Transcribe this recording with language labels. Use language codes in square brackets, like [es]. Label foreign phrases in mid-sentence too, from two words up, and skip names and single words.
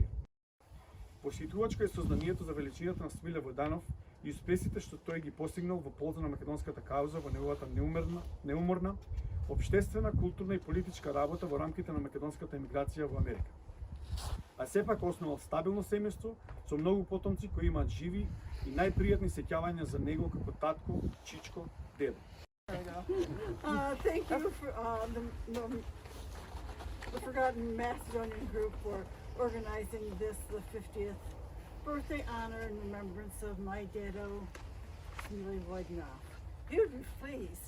[mk] Посетувачко е сознанието за величината на Смиле Војданов и успесите што тој ги постигнал во полза на македонската кауза во неговата неуморна, општествена, културна и политичка работа во рамките на македонската емиграција во Америка. А сепак основал стабилно семејство со многу потомци кои имаат живи и најпријатни сеќавања за него како татко, чичко, дедо. [en] Thank you for the Forgotten Macedonian group for organizing this, the 50th birthday honor in remembrance of my dado, Smilе Voјdanov. You'd be pleased.